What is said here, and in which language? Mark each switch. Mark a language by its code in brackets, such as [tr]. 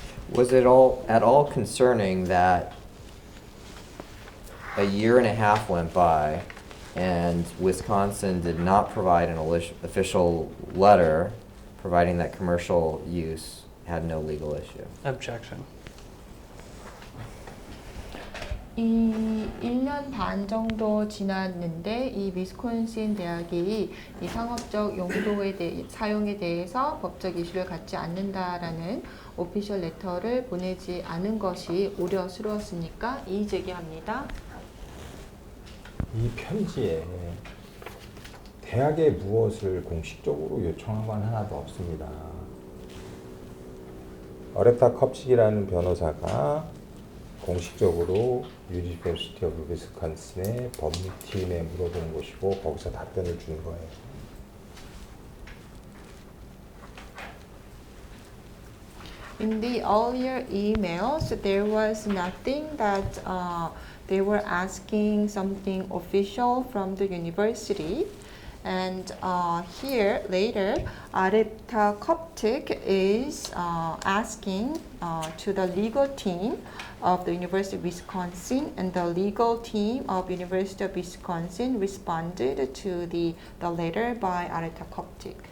[en] Was it at all concerning that a year and a half went by and Wisconsin did not provide an official letter providing that commercial use had no legal issue? Objection. [ko] 이 1년 반 정도 지났는데 이 위스콘신 대학이 이 상업적 용도에 사용에 대해서 법적 이슈를 갖지 않는다라는 오피셜 레터를 보내지 않은 것이 우려스러웠으니까 이의 제기합니다. 이 편지에 대학에 무엇을 공식적으로 요청한 건 하나도 없습니다. 어레타 컵식이라는 변호사가 공식적으로 유니버시티 오브 위스콘신의 법률팀에 물어본 것이고 거기서 답변을 준 거예요. [en] In the earlier emails, there was nothing that they were asking something official from the university. And here later, Aretha Coptic is asking to the legal team of the University of Wisconsin, and the legal team of University of Wisconsin responded to the letter by Aretha Coptic.